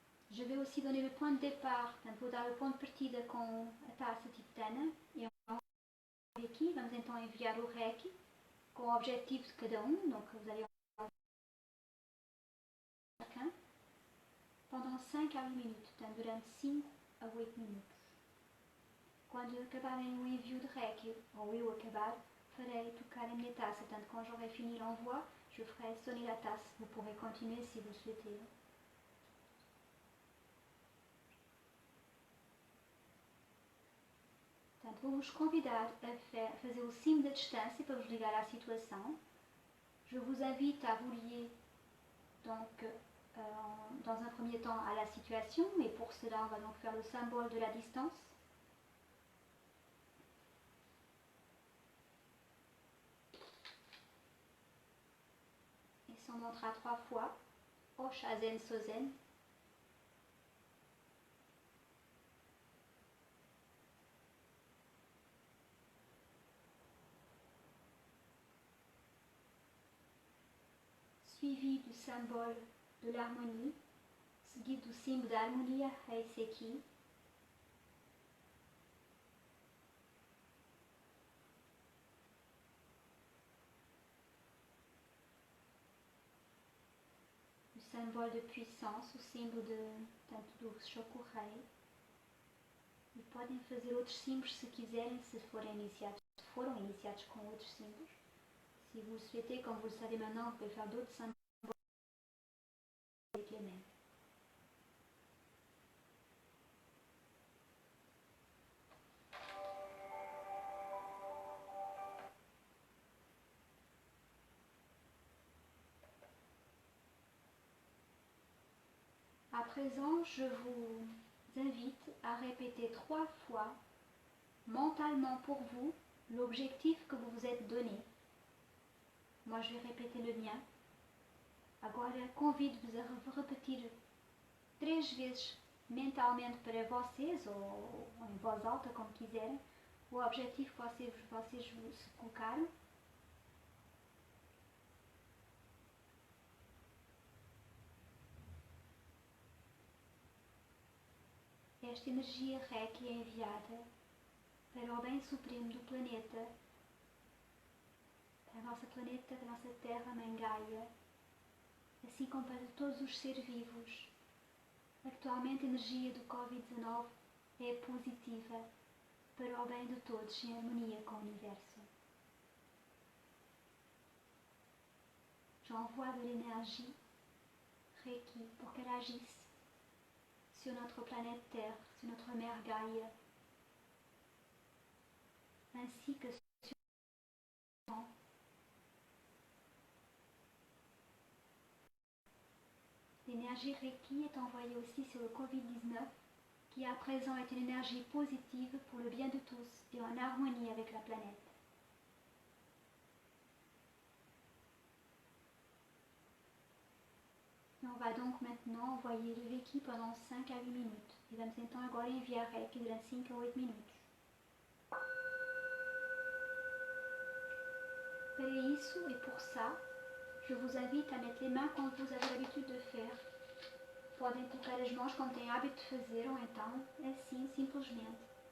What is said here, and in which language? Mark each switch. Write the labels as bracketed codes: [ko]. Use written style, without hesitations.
[fr] Je vais aussi donner le point de départ, [pt] portanto vou dar o ponto de partida com a taça tibetana e aqui vamos então enviar o Reiki com o objetivo de cada um, [fr] donc vous allez pendant 5 à 8 minutes, [pt] portanto durante 5 a 8 minutos. Quando acabarem o envio de Reiki, ou eu acabar, farei tocar a minha taça. [fr] Portanto, quand j'aurai fini l'envoi, je ferai sonner la tasse. Vous pourrez continuer si vous souhaitez. [pt] Portanto, vou-vos convidar a fazer o símbolo da distância para vos ligar à situação. [fr] Je vous invite à vous lier donc, dans un premier temps à la situation, et pour cela, on va donc faire le symbole de la distance. On montera 3 fois, Oshazen Sozen. Suivi du symbole de l'harmonie, [pt] seguido do símbolo da harmonia, [fr] Heiseki. [pt] O [fr] symbole de puissance, [pt] o símbolo tanto do Shokurei. E podem fazer outros símbolos se quiserem, se foram iniciados com outros símbolos. [fr] Si vous le souhaitez, comme vous le savez maintenant, vous pouvez faire d'autres symboles avec les mêmes. À présent, je vous invite à répéter 3 fois mentalement pour vous l'objectif que vous vous êtes donné. Moi, je vais répéter le mien. [pt] Agora, convido-vos a repetir 3 vezes mentalmente para vocês, ou em voz alta, como quiserem, o objetivo que vocês se colocaram. Esta energia Reiki é enviada para o bem supremo do planeta, para a nossa planeta, para a nossa Terra, Mãe Gaia, assim como para todos os seres vivos. Atualmente a energia do Covid-19 é positiva para o bem de todos, em harmonia com o Universo. [fr] J'envoie de l'énergie Reiki pour qu'elle agisse sur notre planète Terre, sur notre mère Gaïa, ainsi que sur l'énergie Reiki est envoyée aussi sur le Covid-19, qui à présent est une énergie positive pour le bien de tous et en harmonie avec la planète. E on va donc maintenant envoyer le Reiki pendant 5 à 8 minutes. [pt] E vamos então agora enviar Reiki durante 5 a 8 minutos. Para isso e [fr] pour ça, je vous invite à mettre les mains comme vous avez l'habitude de faire. [pt] Podem colocar as mãos como têm hábito de fazer, ou então assim, simplesmente.